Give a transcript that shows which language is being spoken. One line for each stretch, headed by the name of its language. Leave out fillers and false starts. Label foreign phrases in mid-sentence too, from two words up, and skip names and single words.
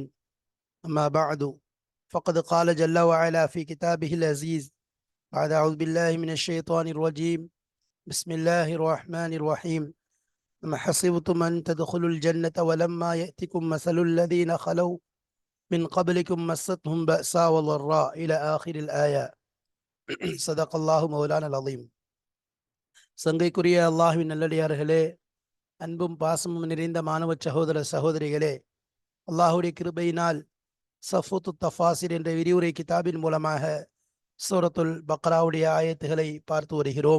Arabic: أما بعد، فقد قال جل وعلا في كتابه العزيز بعد أعوذ بالله من الشيطان الرجيم. بسم الله الرحمن الرحيم. أم حسبتم أن تدخلوا الجنة ولما يأتكم مثل الذين خلوا من قبلكم مستهم بأساء وضراء إلى آخر الآية. صدق الله مولانا العظيم.
Tamil: சங்கைக்குரிய அல்லாஹ்வின் நல்லடியார்களே, அன்பும் பாசமும் நிறைந்த மாணவ சகோதர சகோதரிகளே, அல்லாஹுடைய கிருபையினால் சஃபூத்து தஃபாசிர் என்ற விரிவுரை கிதாபின் மூலமாக சூரத்துல் பக்ராவுடைய ஆயத்துகளை பார்த்து வருகிறோம்.